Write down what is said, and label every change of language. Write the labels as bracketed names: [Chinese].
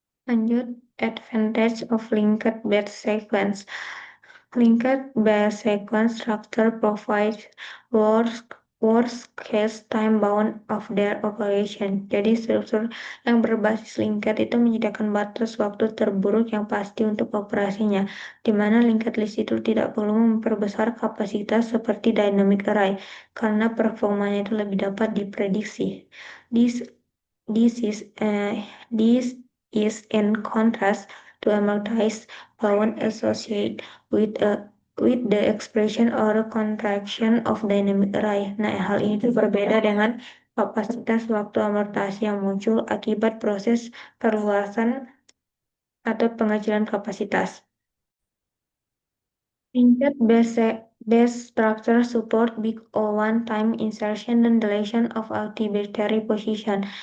[English] Lanjut, advantage of linked base sequence. Linked base sequence structure provides worst case time bound of their operation. [Indonesian] Jadi struktur yang berbasis linked itu menyediakan batas waktu terburuk yang pasti untuk operasinya, di mana linked list itu tidak perlu memperbesar kapasitas seperti dynamic array karena performanya itu lebih dapat diprediksi. [English] This this is uh, this is in contrast to amortized bound associated with the expression or contraction of dynamic array. [Indonesian] Nah, hal ini tuh berbeda dengan kapasitas waktu amortasi yang muncul akibat proses perluasan atau pengecilan kapasitas. [English] Linked base structure support big O1 time insertion dan deletion of arbitrary position.